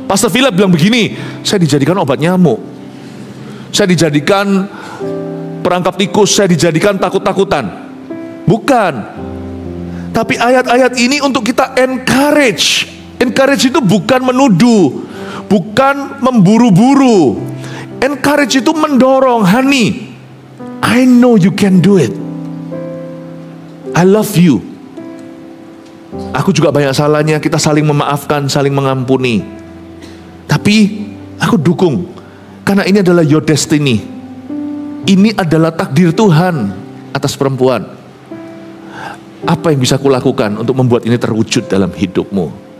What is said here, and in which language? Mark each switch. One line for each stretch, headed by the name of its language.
Indonesian: Pastor Philip bilang begini, saya dijadikan obat nyamuk, saya dijadikan perangkap tikus, saya dijadikan takut-takutan. Bukan. Tapi ayat-ayat ini untuk kita encourage. Encourage itu bukan menuduh, bukan memburu-buru. Encourage itu mendorong.
English: Honey, I know you can do it. I love you.
Indonesian: Aku juga banyak salahnya, kita saling memaafkan, saling mengampuni. Tapi aku dukung, karena ini adalah
English: your destiny.
Indonesian: Ini adalah takdir Tuhan atas perempuan. Apa yang bisa kulakukan untuk membuat ini terwujud dalam hidupmu?